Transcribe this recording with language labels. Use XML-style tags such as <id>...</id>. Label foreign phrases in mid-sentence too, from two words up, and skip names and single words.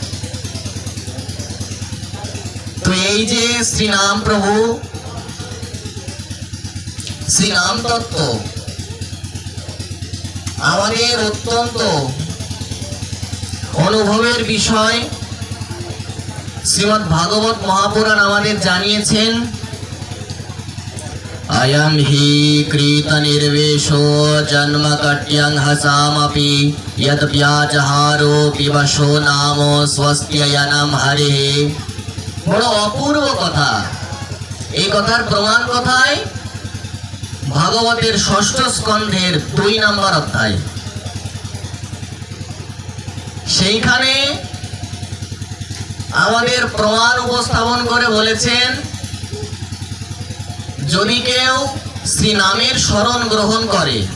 <bn>তো এই যে শ্রীনাম প্রভু, শ্রীনাম তত্ত্ব আমাদের অত্যন্ত অনুভবের বিষয়। শ্রীমদ্ ভাগবত মহাপুরাণ আমাদের জানিয়েছেন,</bn> <sa>अयं हि कृतनिर्वेशो जन्मकट्यं हसामपि यद्व्याजहारो पिबशो नाम स्वस्त्ययनं हरे।</sa> <bn>বড় অপূর্ব কথা। এই কথার প্রমাণ কথায় ভাগবতের ষষ্ঠ স্কন্ধের 2 নম্বর অধ্যায়। সেইখানে আমাদের প্রমাণ উপস্থাপন করে বলেছেন, যদি কেউ শ্রী নামের শরণ গ্রহণ করে,</bn>